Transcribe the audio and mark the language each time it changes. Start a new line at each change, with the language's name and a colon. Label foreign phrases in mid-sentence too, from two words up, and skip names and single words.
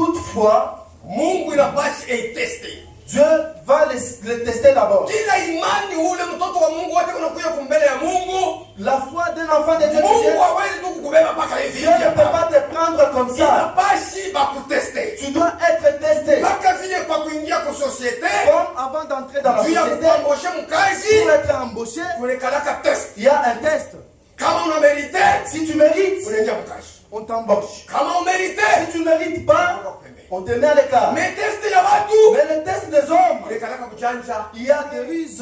French: foi,
Swahili: Mungu inapaswa iteste.
French: Dieu va les tester d'abord.
Swahili: Kila imani ule mtoto wa Mungu wote unakuja kumbele ya Mungu.
French: La foi d'un enfant de Dieu.
Swahili: Mungu hawezi tu kukubeba mpaka hivi.
French: Dieu ne peut pas te prendre comme ça.
Swahili: Inapaswa bakuteste.
French: Tu dois être testé.
Swahili: Mpaka vile kwa kuingia kwa societe.
French: Comme avant d'entrer dans la société. Pour être embauché, il y a un test. Si tu mérites, on t'embauche. Si tu ne mérites pas, on te met à l'écart. Mais le test des hommes, il y a des ruses.